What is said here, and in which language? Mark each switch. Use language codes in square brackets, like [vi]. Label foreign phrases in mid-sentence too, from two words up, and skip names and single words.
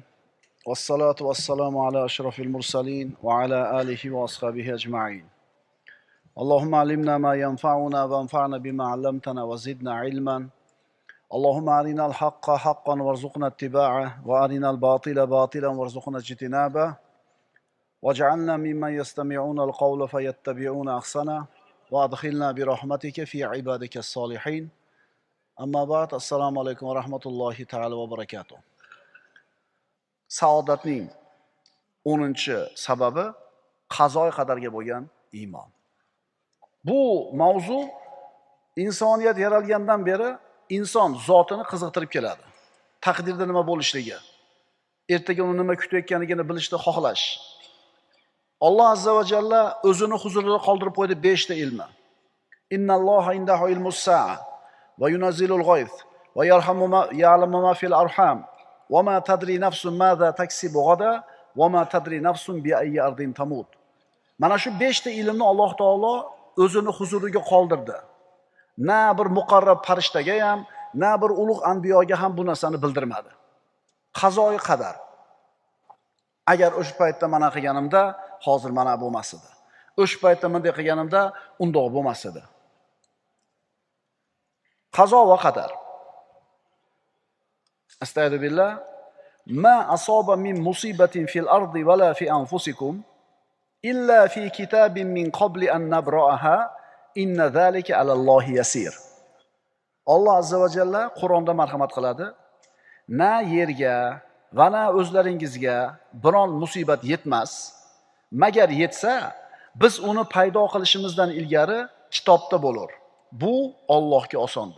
[ar] والصلاة والسلام على أشرف المرسلين وعلى آله وأصحابه أجمعين. اللهم علمنا ما ينفعنا وانفعنا بما علمتنا وزدنا علما. اللهم أرنا الحق حقا وارزقنا اتباعه وأرنا الباطل باطلا وارزقنا اجتنابه. واجعلنا ممن يستمعون القول فيتبعون أحسن وأدخلنا برحمتك في عبادك الصالحين. أما بعد, السلام عليكم ورحمة الله تعالى وبركاته. [uz] Saodatning 10-sababi qazoy qadarga bo'lgan iymon. Bu mavzu insoniyat yaralgandan beri inson zotini qiziqtirib keladi. Taqdirda nima bo'lishligi, ertaga uni nima kutayotganligini bilishni xohlash. Alloh azza va jalla o'zini huzurida qoldirib qo'ydi 5 ta ilmi. [ar] إن الله عنده علم الساعة وينزل الغيث ويعلم ما في الأرحام وما تدري نفس ماذا تكسب غدا وما تدري نفس بأي أرض تموت. [uz] Mana shu 5 ta ilmni Alloh taolo o'zini huzuriga qoldirdi. Na bir muqarrab farishtaga ham, na bir ulug' anbiyoga ham bu narsani bildirmadi. Qazoyi qadar. Agar o'sha paytda mana qilganimda, hozir mana bo'lmas edi. O'sha paytda bunday qilganimda, undoq bo'lmas edi. Qazo va qadar. Astagfirullah. [ar] ما أصاب من مصيبة في الأرض ولا في أنفسكم إلا في كتاب من قبل أن نبرأها إن ذلك على الله يسير. [uz] Alloh azza va jalla Qur'onda marhamat qiladi. Na yerga va na o'zlaringizga biron musibat yetmas, magar yetsa biz uni paydo qilishimizdan ilgari kitobda bo'lar. Bu Allohga osondir.